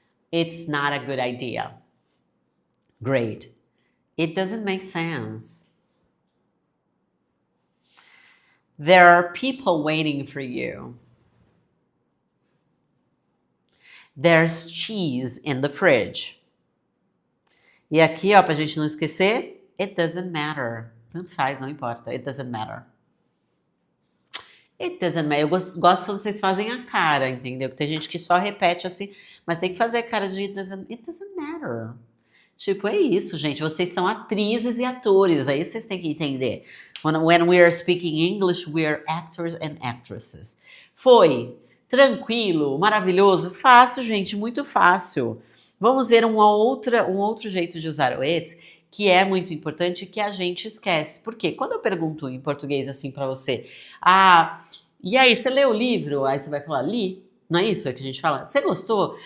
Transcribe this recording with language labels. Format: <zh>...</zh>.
<en>It's not a good idea. Great. It doesn't make sense. There are people waiting for you. There's cheese in the fridge.</en> <pt>E aqui, ó, pra gente não esquecer,</pt> <en>it doesn't matter.</en> <pt>Tanto faz, não importa.</pt> <en>It doesn't matter. It doesn't matter.</en> <pt>Eu gosto quando vocês fazem a cara, entendeu? Que tem gente que só repete assim, mas tem que fazer a cara de</pt> <en>it doesn't matter.</en> <pt>Tipo, é isso, gente. Vocês são atrizes e atores. Aí vocês têm que entender.</pt> <en>When we are speaking English, we are actors and actresses.</en> <pt>Foi tranquilo, maravilhoso, fácil, gente, muito fácil. Vamos ver um outro jeito de usar o it, que é muito importante e que a gente esquece. Por quê? Quando eu pergunto em português assim pra você, e aí, você leu o livro? Aí você vai falar, li. Não é isso que a gente fala? Você gostou?</pt>